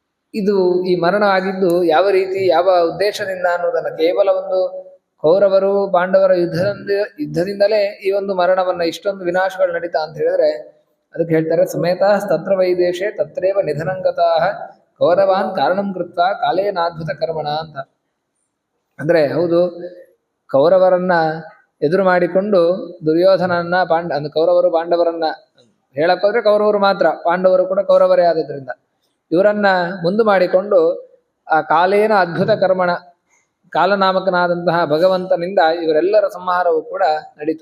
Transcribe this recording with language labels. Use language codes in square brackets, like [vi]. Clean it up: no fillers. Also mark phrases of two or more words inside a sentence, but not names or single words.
[kn] ಇದು ಈ ಮರಣ ಆಗಿದ್ದು ಯಾವ ರೀತಿ ಯಾವ ಉದ್ದೇಶದಿಂದ ಅನ್ನೋದನ್ನ ಕೇವಲ ಒಂದು ಕೌರವರು ಪಾಂಡವರ ಯುದ್ಧದಿಂದಲೇ ಈ ಒಂದು ಮರಣವನ್ನ ಇಷ್ಟೊಂದು ವಿನಾಶಗಳು ನಡೀತಾ ಅಂತ ಹೇಳಿದ್ರೆ ಅದಕ್ಕೆ ಹೇಳ್ತಾರೆ [sa] ಸಮೇತ ತತ್ರ ವೈದೇಶೆ ತತ್ರೇವ ನಿಧನಂಗತಾ ಕೌರವಾನ್ ಕಾರಣಂ ಕೃತ್ವ ಕಾಲೇನಾದ್ಭುತ ಕರ್ಮಣ [kn] ಅಂತ. ಅಂದ್ರೆ ಹೌದು, ಕೌರವರನ್ನ ಎದುರು ಮಾಡಿಕೊಂಡು ದುರ್ಯೋಧನನ್ನ ಕೌರವರು ಪಾಂಡವರನ್ನ ಹೇಳಕ್ಕೋದ್ರೆ ಕೌರವರು ಮಾತ್ರ, ಪಾಂಡವರು ಕೂಡ ಕೌರವರೇ ಆದದ್ರಿಂದ ಇವರನ್ನ ಮುಂದು ಮಾಡಿಕೊಂಡು ಆ [sa] ಕಾಲೇನ ಅದ್ಭುತ ಕರ್ಮಣ [kn] ಕಾಲನಾಮಕನಾದಂತಹ ಭಗವಂತನಿಂದ ಇವರೆಲ್ಲರ ಸಂಹಾರವೂ ಕೂಡ ನಡೀತು.